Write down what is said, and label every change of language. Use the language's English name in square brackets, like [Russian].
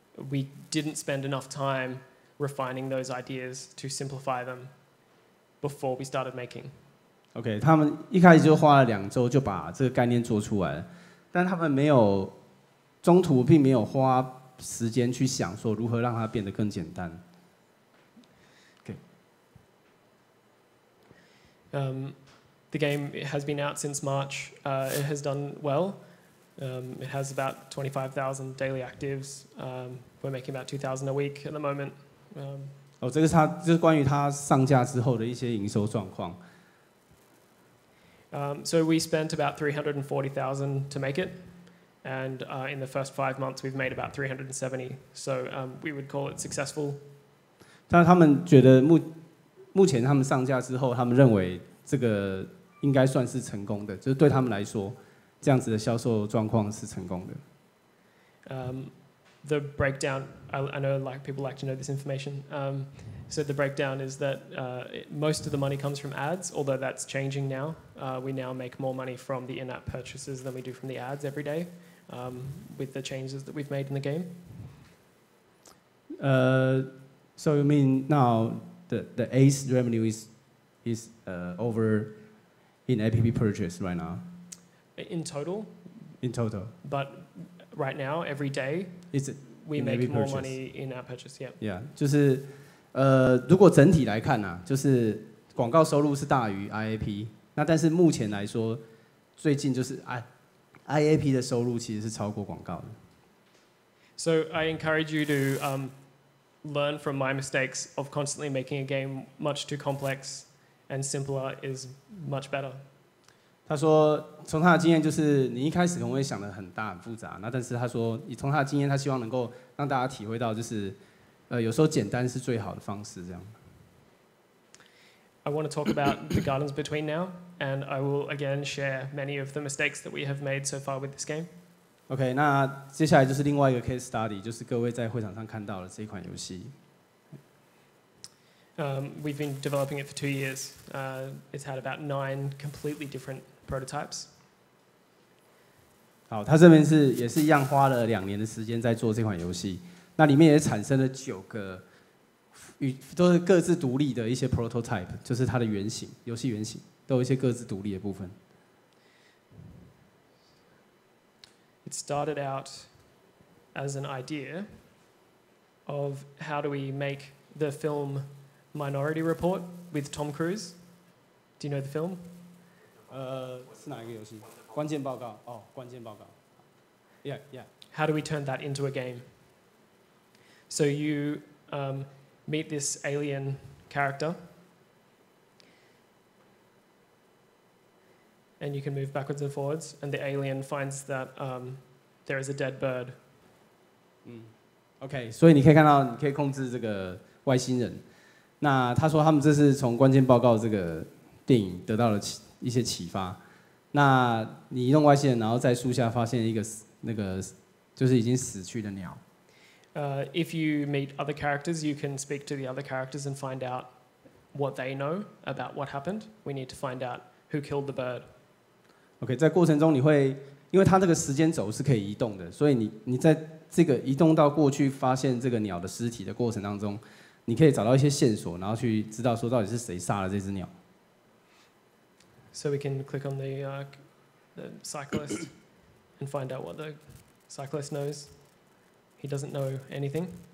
[English] We didn't spend enough time refining those ideas to simplify them before we started making. [Chinese] OK， 他们一开始就花了2周就把这个概念做出来了，但他们没有中途并没有花时间去想说如何让它变得更简单。 [English] The game has been out since March. It has done well. It has about 25,000 daily actives. We're making about 2,000 a week at the moment. [Chinese] 这个是关于它上架之后的一些营收状况。 [English] So we spent about 340,000 to make it, and in the first 5 months we've made about 370. So we would call it successful. [Chinese] 但他们觉得目前他们上架之后，他们认为这个应该算是成功的，就是对他们来说，这样子的销售状况是成功的。 [English] The breakdown, I know like people like to know this information. So the breakdown is that most of the money comes from ads, although that's changing now. We now make more money from the in-app purchases than we do from the ads every day, with the changes that we've made in the game. So you mean now the ads revenue is over in app purchase right now? In total. In total. But right now, every day, we make more money in app purchase. Yeah. [Chinese] Yeah， 就是如果整体来看啊，就是广告收入是大于 IAP， 那但是目前来说，最近就是IAP 的收入其实是超过广告的。 [English] So I encourage you to learn from my mistakes of constantly making a game much too complex, and simpler is much better. [Chinese] 他说，从他的经验就是，你一开始可能会想得很大很复杂，那但是他说，从他的经验，他希望能够让大家体会到，就是有时候简单是最好的方式，这样。 [English] I want to talk about the gardens between now, and I will again share many of the mistakes that we have made so far with this game. [Chinese] OK， 那接下来就是另外一个 case study， 就是各位在会场上看到的这一款游戏。 [English] We've been developing it for 2 years. It's had about 9 completely different prototypes. [Chinese] 好，他这边也是一样花了2年的时间在做这款游戏，那里面也产生了9个都是各自独立的一些 prototype， 就是它的原型，游戏原型都有一些各自独立的部分。 [English] It started out as an idea of how do we make the film Minority Report with Tom Cruise. Do you know the film? [Chinese] 是哪一个游戏？关键报告。哦，关键报告。 [English] Yeah, yeah. How do we turn that into a game? So you meet this alien character, and you can move backwards and forwards, and the alien finds that there is a dead bird. [Chinese] OK， 所以你可以看到，你可以控制这个外星人。那他说他们这是从关键报告这个电影得到了一些启发。那你移动外星人，然后在树下发现一个那个就是已经死去的鸟。 [English] If you meet other characters, you can speak to the other characters and find out what they know about what happened. We need to find out who killed the bird. [Chinese] OK， 在过程中你会，因为它这个时间轴是可以移动的，所以你在这个移动到过去发现这个鸟的尸体的过程当中，你可以找到一些线索，然后去知道说到底是谁杀了这只鸟。 [English] So we can click on the cyclist and find out what the cyclist knows. He doesn't know anything.